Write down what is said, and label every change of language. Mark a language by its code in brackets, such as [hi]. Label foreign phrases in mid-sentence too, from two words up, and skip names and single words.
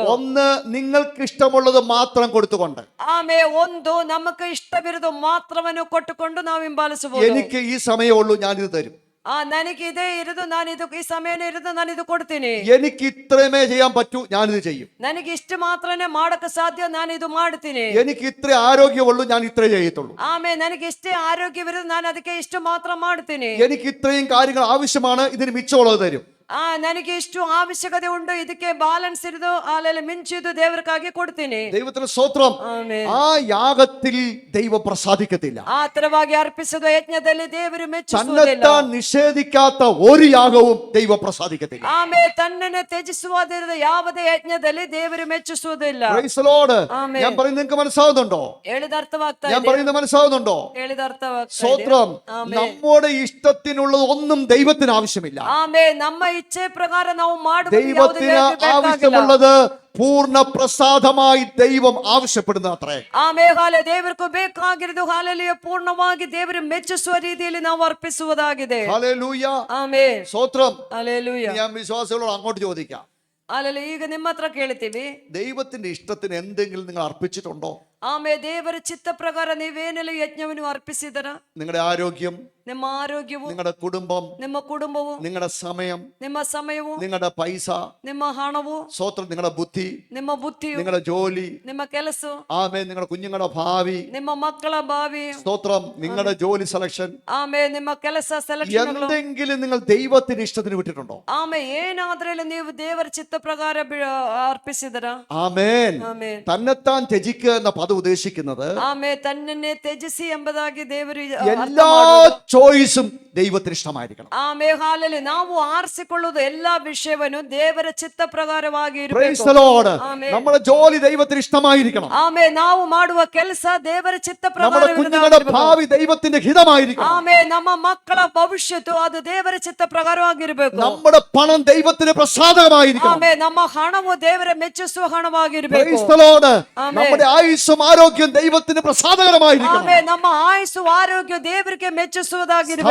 [ml] ഒന്ന്, നിങ്ങൾക്ക് ഇഷ്ടമുള്ളത് മാത്രം കൊടുത്തുകൊണ്ട്, [kn] ಆಮೇಲೆ ಒಂದು ನಮಗೆ ಇಷ್ಟವಿರೋದು ಮಾತ್ರವನ್ನು ಕೊಟ್ಟುಕೊಂಡು ನಾವು ಹಿಂಬಾಲಿಸಬಹುದು. [ml] എനിക്ക് ഈ സമയമേ ഞാൻ ഇത് തരും, [kn] ನನಗೆ ಇದೇ ಇರೋದು, ನಾನು ಇದು ಈ ಸಮಯನೇ ಇರೋದು, ನಾನು ಇದು ಕೊಡ್ತೀನಿ. [ml] എനിക്ക് ഇത്രമേ ചെയ്യാൻ പറ്റൂ, ഞാനിത് ചെയ്യും. [kn] ನನಗೆ ಇಷ್ಟು ಮಾತ್ರನೇ ಮಾಡಕ್ಕೆ ಸಾಧ್ಯ, ನಾನು ಇದು ಮಾಡ್ತೀನಿ. [ml] എനിക്ക് ഇത്ര ആരോഗ്യമുള്ളൂ, ഞാൻ ഇത്രേ ചെയ്യത്തുള്ളൂ. [kn] ಆಮೇಲೆ ನನಗೆ ಇಷ್ಟೇ ಆರೋಗ್ಯವಿರೋದು, ನಾನು ಅದಕ್ಕೆ ಇಷ್ಟು ಮಾತ್ರ ಮಾಡ್ತೀನಿ. [ml] എനിക്ക് ഇത്രയും കാര്യങ്ങൾ ആവശ്യമാണ്, ഇതിന് മിച്ചമുള്ളത് തരും. [kn] ನನಗೆ ಇಷ್ಟು ಅವಶ್ಯಕತೆ ಉಂಟು, ಇದಕ್ಕೆ ಬ್ಯಾಲೆನ್ಸ್ ಇರೋದು ಅಲ್ಲೆಲ್ಲ ಮಿಂಚಿದ್ದು ದೇವರಿಗಾಗಿ ಕೊಡ್ತೀನಿ. [ml] ദൈവത്തിന് സ്തോത്രം. [kn] ಆಮೇಲೆ [ml] ആ യാഗത്തിൽ ദൈവം പ്രസാദിക്കത്തില്ല. [kn] ಆ ತರವಾಗಿ ಅರ್ಪಿಸುವ ಯಜ್ಞದಲ್ಲಿ ದೇವರು ಮೆಚ್ಚಿಸುವುದಿಲ್ಲ. [ml] തന്നെത്താൻ നിഷേധിക്കാത്ത ഒരു യാഗവും ദൈവം പ്രസാദിക്കത്തില്ല. [kn] ಆಮೇಲೆ ತನ್ನನ್ನು ತ್ಯಜಿಸುವುದಿರದ ಯಾವುದೇ ಯಜ್ಞದಲ್ಲಿ ದೇವರು ಮೆಚ್ಚಿಸುವುದಿಲ್ಲ. [en] Praise the Lord. [ml] ആമേൻ. ഞാൻ പറയുന്നത് നിങ്ങൾക്ക് മനസ്സിലാവുന്നുണ്ടോ? [kn] ಹೇಳಿದ ಅರ್ಥವಾಗ್ತಾ [ml] ഞാൻ [kn] ಇದೆ. [ml] പറയുന്നത് മനസ്സിലാവുന്നുണ്ടോ? [kn] ಹೇಳಿದ ಅರ್ಥವಾಗ್ತಾ ಇದೆ. [ml] സ്തോത്രം. ആമേൻ. നമ്മുടെ ഇഷ്ടത്തിനുള്ളത് ഒന്നും ദൈവത്തിന് ആവശ്യമില്ല. [kn] ಆಮೇಲೆ ನಮ್ಮ ಇಚ್ಛೆ ಪ್ರಕಾರ ನಾವು ಮಾಡುವುದು ಯಾವುದು [ml] ദൈവത്തിന് [kn] ದೇವರಿಗೆ ಬೇಕಾಗಿಲ್ಲ. [ml] ആവശ്യമുള്ളത് പൂർണ്ണ പ്രസാദമായി ദൈവം ആവശ്യപ്പെടുന്ന അത്രേ. [kn] ಆಮೇಲೆ ಹಾಲೆ ದೇವರಿಗೂ ಬೇಕಾಗಿರೋದು ಹಾಲಲ್ಲಿ ಪೂರ್ಣವಾಗಿ ದೇವರು ಮೆಚ್ಚಿಸುವ ರೀತಿಯಲ್ಲಿ ನಾವು ಅರ್ಪಿಸುವುದಾಗಿದೆ. [ml] ഹല്ലേലൂയ. [kn] ಆಮೇಲೆ [ml] സ്തോത്രം. [kn] ಹಲ್ಲೆಲೂಯ. [ml] ഞാൻ വിശ്വാസികളോട് അങ്ങോട്ട് ചോദിക്കാം, [kn] ಅಲ್ಲಲ್ಲಿ ಈಗ ನಿಮ್ಮ ಹತ್ರ ಕೇಳ್ತೀವಿ, [ml] ദൈവത്തിന്റെ ഇഷ്ടത്തിന് എന്തെങ്കിലും നിങ്ങൾ അർപ്പിച്ചിട്ടുണ്ടോ? [kn] ಆಮೇಲೆ ದೇವರ ಚಿತ್ತ ಪ್ರಕಾರ ನೀವೇನೆಲ್ಲ ಯಜ್ಞವನ್ನು ಅರ್ಪಿಸಿದರ? [ml] നിങ്ങളുടെ ആരോഗ്യം, [kn] ನಿಮ್ಮ ಆರೋಗ್ಯವು, [ml] നിങ്ങളുടെ കുടുംബം, [kn] ನಿಮ್ಮ ಕುಟುಂಬವು, [ml] നിങ്ങളുടെ സമയം, [kn] ನಿಮ್ಮ ಸಮಯವು, [ml] നിങ്ങളുടെ പൈസ, [kn] ನಿಮ್ಮ ಹಣವು, [ml] സ്തോത്രം, നിങ്ങളുടെ ബുദ്ധി, [kn] ನಿಮ್ಮ ಬುದ್ಧಿಯು, [ml] നിങ്ങളുടെ ജോലി, [kn] ನಿಮ್ಮ ಕೆಲಸ, [ml] ആമേൻ, നിങ്ങളുടെ കുഞ്ഞുങ്ങളുടെ ഭാവി, [kn] ನಿಮ್ಮ ಮಕ್ಕಳ ಭಾವಿ, [ml] സ്തോത്രം, നിങ്ങളുടെ ജോലി സെലക്ഷൻ, [kn] ಆಮೇಲೆ ನಿಮ್ಮ ಕೆಲಸ ಸೆಲೆಕ್ಷನ್ಗಳು, [ml] എന്തെങ്കിലും നിങ്ങൾ ദൈവത്തിന്റെ ഇഷ്ടത്തിന് വിട്ടിട്ടുണ്ടോ? [kn] ಆಮೇಲೆ ಏನಾದ್ರೂ ನೀವು ದೇವರ ಚಿತ್ತ ಪ್ರಕಾರ ಅರ್ಪಿಸಿದರ? [ml] ആമേൻ. [kn] ಆಮೇಲೆ [ml] തന്നെത്താൻ ത്യജിക്കുക എന്ന പദം ഉദ്ദേശിക്കുന്നത് [kn] ಆಮೇಲೆ ತನ್ನನ್ನೇ ತ್ಯಜಿಸಿ ಎಂಬುದಾಗಿ ದೇವರು [ml] എല്ലാ ചോയ്സും ദൈവത്തിന് ഇഷ്ടമായിരിക്കണം. [kn] ಆಮೇಲೆ ಹಾಲಲ್ಲಿ ನಾವು ಆರಿಸಿಕೊಳ್ಳುವುದು ಎಲ್ಲಾ ವಿಷಯವನ್ನು ದೇವರ ಚಿತ್ತ ಪ್ರಕಾರವಾಗಿ [en] Praise [kn] ಇರಬೇಕು. [en] the Lord. [kn] ಆಮೇನ್. [ml] നമ്മുടെ ജോലി ദൈവത്തിന് ഇഷ്ടമായിരിക്കണം. [kn] ಆಮೇಲೆ ನಾವು ಮಾಡುವ ಕೆಲಸ ದೇವರ ಚಿತ್ತ [ml] നമ്മുടെ [kn] ಪ್ರಕಾರ [ml] കുഞ്ഞുങ്ങളുടെ ഭാവി ദൈവത്തിന്റെ ഹിതമായിരിക്കണം. [kn] ಆಮೇಲೆ ನಮ್ಮ ಮಕ್ಕಳ ಭವಿಷ್ಯತ್ತು ಅದು ದೇವರ ಚಿತ್ತ ಪ್ರಕಾರವಾಗಿರ್ಬೇಕು. [ml] നമ്മുടെ പണം ദൈവത്തിന് പ്രസാദകമായിരിക്കണം. [kn] ಆಮೇಲೆ ನಮ್ಮ ಹಣವು ದೇವರ ಮೆಚ್ಚಿಸುವ ಹಣವಾಗಿರ್ಬೇಕು. [en] Praise the Lord. [kn] ಆಮೇನ್. [ml] നമ്മുടെ ആയുസ്സും ആയുസ്സും ആരോഗ്യം ദൈവത്തിന് പ്രസാദകരമായിരിക്കണം. [kn] ಆಮೇ ನಮ್ಮ ಆಯುಸ್ಸು ಆರೋಗ್ಯ ದೇವರಿಗೆ ಮೆಚ್ಚಿಸುವುದಾಗಿರಬೇಕು.